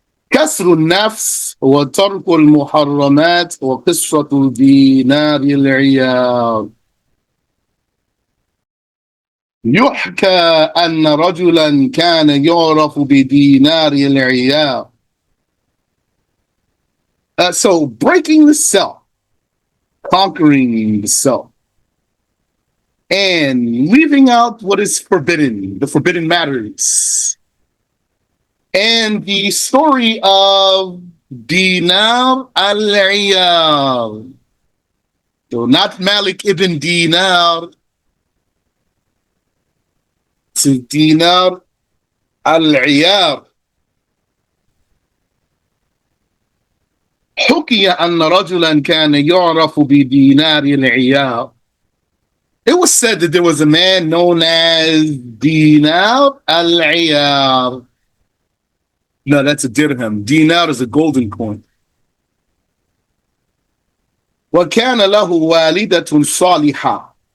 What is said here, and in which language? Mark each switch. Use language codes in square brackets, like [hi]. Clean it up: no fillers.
[ar] كسر النفس وترك المحرمات وقصة دينار العيار. يحكى أن رجلا كان يعرف بدينار العيار. [en] So breaking the self, conquering the self, and leaving out what is forbidden, the forbidden matters. And the story of Dinar al-Iyar. So not Malik ibn Dinar. It's Dinar al-Iyar. [ar] حكي أن رجلا كان يعرف بدينار العيار. [en] It was said that there was a man known as Dinar al-Iyar. No, that's a dirham. Dinar is a golden coin. [ar] وَكَانَ لَهُ وَالِدَةٌ صَالِحَةٌ.